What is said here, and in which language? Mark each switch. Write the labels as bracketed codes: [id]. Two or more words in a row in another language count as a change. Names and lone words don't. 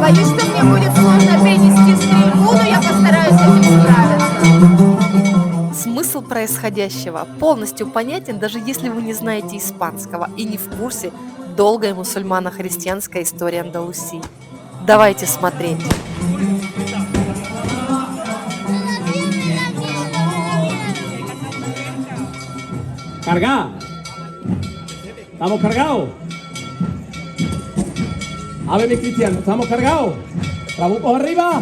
[ru] Боюсь, что мне будет сложно перенести стрельбу, но я постараюсь с этим справиться. Смысл происходящего полностью понятен, даже если вы не знаете испанского и не в курсе долгой мусульмано-христианской истории Андалусии. Давайте смотреть. [es] Carga. ¿Estamos cargados? A ver, mis cristianos, ¿estamos cargados? ¿Trabucos arriba?